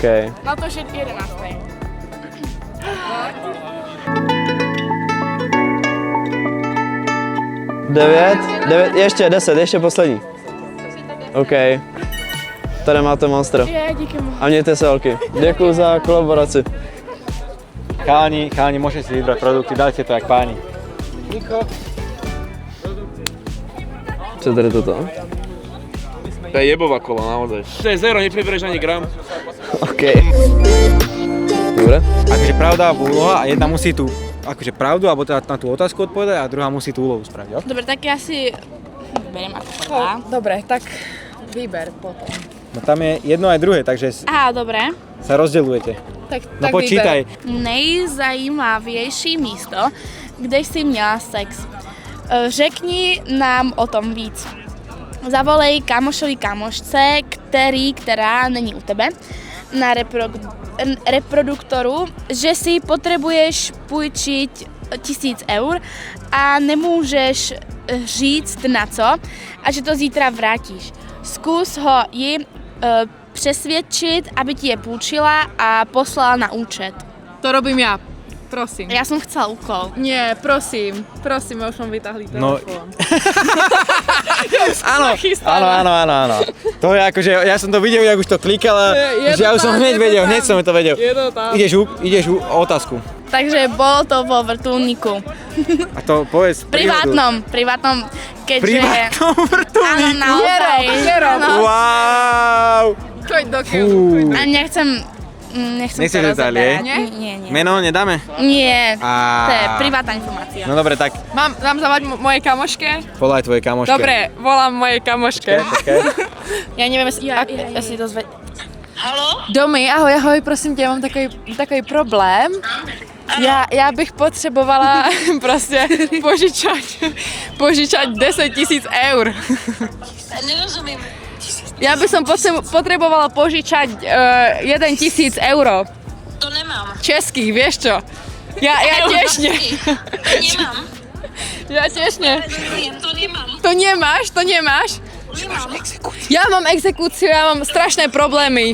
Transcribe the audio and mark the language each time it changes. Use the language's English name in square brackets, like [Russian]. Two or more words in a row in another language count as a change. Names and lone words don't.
[Czech] Na to, že 11. 9, ještě 10, ještě poslední. OK. Tady máte Monster. Je, díky mu. A mějte se, holky. Děkuju za kolaboraci. [Slovak] Chalani, môžete si vybrať produkty, dajte to jak páni. Niko. [Czech] Co tady toto? [Slovak] To je jebová kola, naozaj. To je zero, nepribereš ani gram. OK. Dobre. Akože pravda alebo úloha a jedna musí tú akože pravdu alebo teda na tú otázku odpovedať a druhá musí tú úlohu spraviť, jo? Dobre, tak já si beriem ako prvá. Dobre, tak vyber potom. No tam je jedno aj druhé, takže Aha, dobré. sa rozdeľujete. Tak, No počítaj. [Czech] Nejzajímavější místo, kde jsi měla sex. Řekni nám o tom víc. Zavolej kámošovi kámošce, která není u tebe, na reproduktoru, že si potřebuješ půjčit 1000 eur a nemůžeš říct na co a že to zítra vrátíš. Zkus ho ji přesvědčit, aby ti je půjčila a poslala na účet. [Slovak] To robím já. Prosím. [Czech] Já jsem chcela úkol. [Slovak] Nie, prosím, ja už mám vytáhli No. telefón. Áno. To je akože, ja som to videl, jak už to klikala, Je že ja už som hneď vedel, hneď som to vedel. Je to tam. Ideš o otázku. Takže bolo to vo vrtuľníku. A to povedz príhodu. Privátnom, keďže... Privátnom vrtuľníku. Áno, naozaj. Áno. Wow. Choď do Fú. keľu. A nechcem Nechceš to detaily, rozoberať. nie? Nie. Meno nedáme? Nie, A... to je privátna informácia. No dobre, tak Mám zavolať mojej kamoške? volaj tvojej kamoške. Dobre, volám mojej kamoške. Počkaj. Ja neviem, jestli to zve... [Czech] Domy, ahoj, prosím tě, mám takový problém. Já bych potřebovala prostě požičať 10 000 eur. Nerozumím. Já bych potrebovala požičať 1 000 euro. To nemám. [Slovak] Českých, vieš čo? Ja tiež nie. To nemám. Ja tiež nie. To nemám. To nemáš? Nemám. Ja mám exekúciu, ja mám strašné problémy.